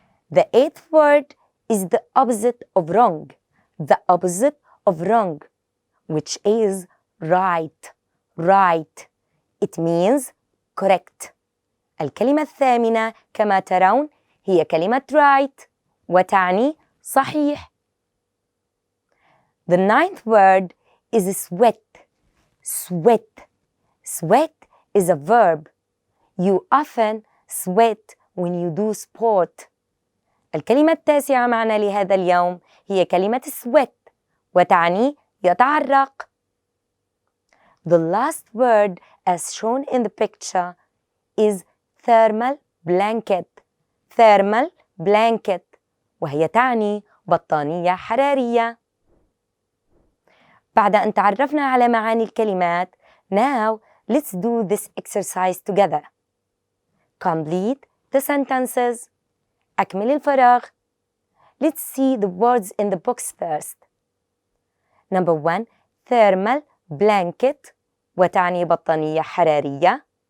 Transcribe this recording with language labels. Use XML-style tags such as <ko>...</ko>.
<en>The eighth word is the opposite of wrong. The opposite of wrong, which is right. Right. It means correct.</en> <ar>الكلمة الثامنة كما ترون هي كلمة right وتعني صحيح.</ar> <en>The ninth word is sweat. Sweat. Sweat is a verb. You often sweat when you do sport. الكلمة التاسعة معنا لهذا اليوم هي كلمة sweat وتعني يتعرق. The last word as shown in the picture is thermal blanket. Thermal blanket وهي تعني بطانية حرارية.</en> <ar>بعد أن تعرفنا على معاني الكلمات,</ar> <en>now let's do this exercise together. Complete the sentences.</en> <ar>أكمل الفراغ.</ar> <en>Let's see the words in the box first. Number 1, thermal blanket</en> <ar>وتعني بطانية حرارية.</ar>